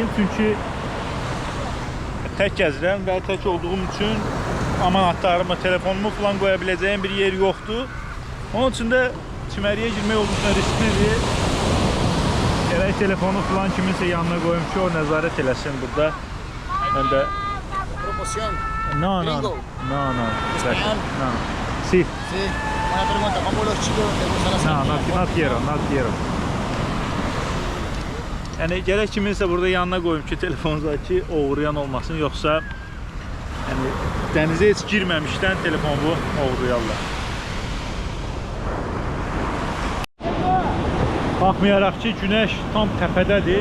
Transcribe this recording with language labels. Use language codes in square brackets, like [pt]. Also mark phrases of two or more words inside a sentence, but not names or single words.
[az] Çünki tək gəzirəm və tək olduğum üçün amanatlarımı, telefonumu falan qoya biləcəyim bir yer yoxdur. Onun üçün də çimərliyə girmək olduqca risklidir. Gərək telefonu falan kiminsə yanına qoyum ki, o nəzarət eləsin burada. Mən də... [es] Promoción. No. Español. No. Sí. Sí. Una pregunta, ¿cómo los chicos les gustan las sardinias? No quiero. [az] Yəni gərək kiminsə burada yanına qoyum ki, telefonunuzdakı oğurlayan olmasın, yoxsa yəni dənizə heç girməmişdən telefonu oğurlayarlar. Baxmayaraq ki, günəş tam təpədədir.